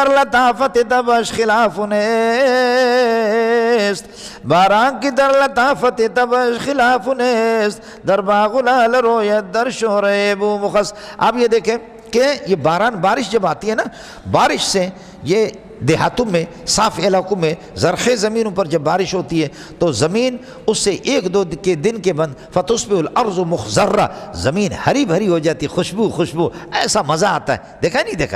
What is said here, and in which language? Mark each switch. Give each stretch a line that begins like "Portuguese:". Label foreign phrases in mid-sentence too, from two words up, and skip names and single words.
Persian: در لطافت تبش خلاف نیست، باران کی در لطافت تبش خلاف نیست، در باغ العال رویت در شوره بو مخص۔
Urdu: آپ یہ دیکھیں کہ یہ بارش جب آتی ہے نا، بارش سے یہ دیہاتوں میں صاف علاقوں میں زرخیز زمینوں پر جب بارش ہوتی ہے تو زمین اس سے ایک دو کے دن کے بعد
Arabic: فتصبح الارض مخضرہ،
Urdu: زمین ہری بھری ہو جاتی، خوشبو، ایسا مزہ آتا ہے، دیکھا نہیں دیکھا؟